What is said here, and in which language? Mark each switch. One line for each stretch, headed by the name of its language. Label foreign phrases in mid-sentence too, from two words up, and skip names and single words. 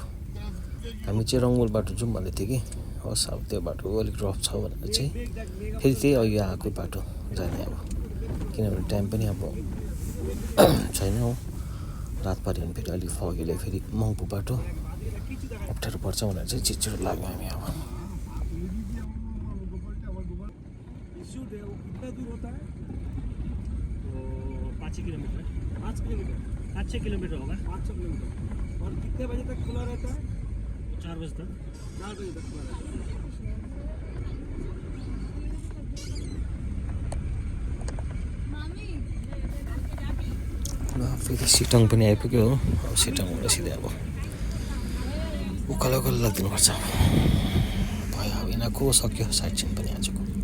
Nepali: हामी चाहिँ रङ्गुल बाटो जाउँ भन्दै थियो कि, होस् अब त्यो बाटो अलिक रफ छ भनेर चाहिँ फेरि त्यही अघि आएको बाटो जाने अब, किनभने टाइम पनि अब छैन हो। रात पऱ्यो भने फेरि अलिक फगेले फेरि मङ्पू बाटो अप्ठ्यारो पर्छ भनेर चाहिँ छिटो लाग्यौँ हामी अब।
Hindi: किलोमीटर 5 किलोमीटर होगा। 500 किलोमीटर। और कितने बजे तक खुला रहता है? 4 बजे तक। 4 बजे तक खुला रहता है।
Nepali: ल फेरि सिटोङ पनि आइपुग्यो हो। अब सिटोङबाट सिधै अब उकालो उकालो लगिदिनुपर्छ। भयो अब यिनीहरूको सक्यो
English: side scene
Nepali: पनि आजको।